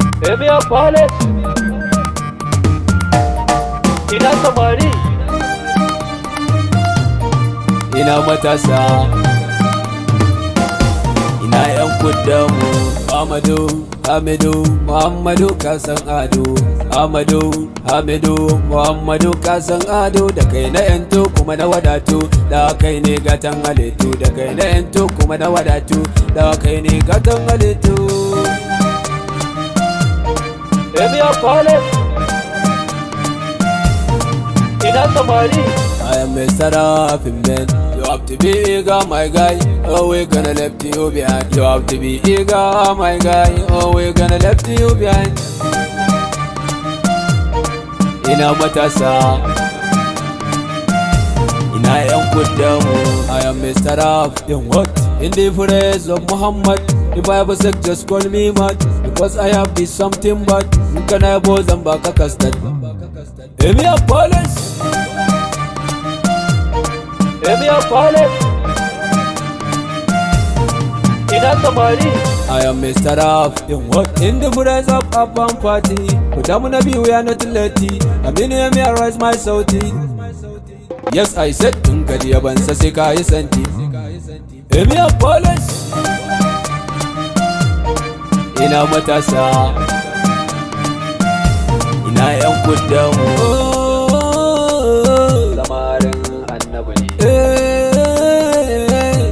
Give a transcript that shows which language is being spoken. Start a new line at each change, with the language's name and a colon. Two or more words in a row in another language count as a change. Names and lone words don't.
Hausa: Emiya Palace. Ina samari. Ina matasa. Ina yan kuddamu. Amadu, Hamidu, Muhammadu ka san ado. Amadu, Hamidu, Muhammadu ka san ado. Da kai na yanto kuma na wadatu. Da kai ne gatan halittu. Da kai na yanto kuma na wadatu. Da kai ne gatan halittu. Emiya Palace. Ina samari.
English: I am Mr. Rapping Man. You have to be eager, my guy. Oh, we gonna left you behind. You have to be eager, my guy. Oh, we gonna left you behind.
Hausa: Ina matasa. Ina yan kuddamu.
English: I am Mr. Rap. Then what? In the praise of Muhammad. If I have a sick, just call me mad. Because I have this something bad.
Hausa: In kana yabo zan baka custard. Emiya Palace. Emiya Palace. Ina samari.
English: I am Mr. Rap. Then what? In the praise of Afan Party.
Hausa: Ku damu na biyu ya
English: not late. Aminu Emiya rise my sauti. Yes, I said,
Hausa: in ka ji yabansa sai ka yi santi. Emiya Palace. Ina matasa. Ina yan kuddamu. Samarin annabi ne. Eh.